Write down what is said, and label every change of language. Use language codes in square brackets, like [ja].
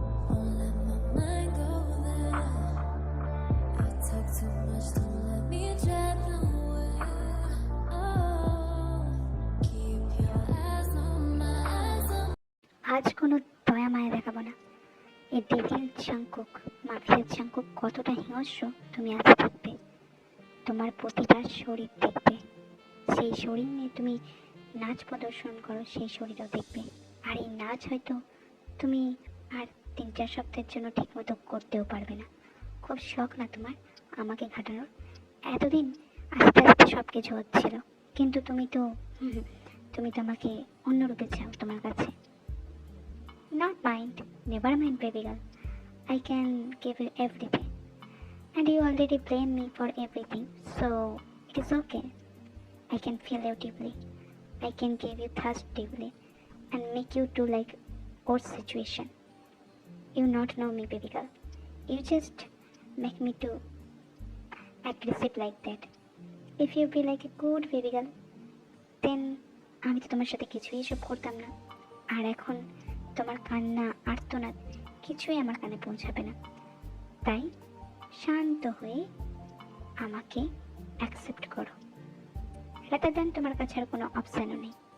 [en] Won't let my mind go there. I talk too much, don't let me drive nowhere. Oh, keep your eyes on my eyes on. [bn] আজ কোনো দয়া মায়া দেখাবো না। এই devil চাঙ্কুক, মাফিয়ার চাঙ্কুক কতটা হিংস্র তুমি আজ দেখবে। তোমার প্রতিটা শরীর দেখবে। সেই শরীর নিয়ে তুমি নাচ প্রদর্শন করো, সেই শরীরও দেখবে। আর এই নাচ হয়তো তুমি আর 3-4 সপ্তাহের জন্য ঠিকমতো করতেও পারবে না। খুব শখ না তোমার আমাকে ঘাটানোর? এতদিন আস্তে আস্তে সব কিছু হচ্ছিল, কিন্তু তুমি তো আমাকে অন্য রূপে চাও তোমার কাছে। [en] Not mind, never mind, baby girl. I can give you everything. And you already blame me for everything, so it is okay. I can feel you deeply. I can give you thirst deeply and make you do like our situation. You not know me, baby girl. You just make me to aggressive like that. If you be like a good baby girl, then [bn] আমি তো তোমার সাথে কিছুই এসব করতাম না। আর এখন তোমার কান্না আর্তনাদ কিছুই আমার কানে পৌঁছাবে না। তাই শান্ত হয়ে আমাকে অ্যাকসেপ্ট করো। [en] rather than [bn] তোমার কাছে আর কোনো অপশানও নেই।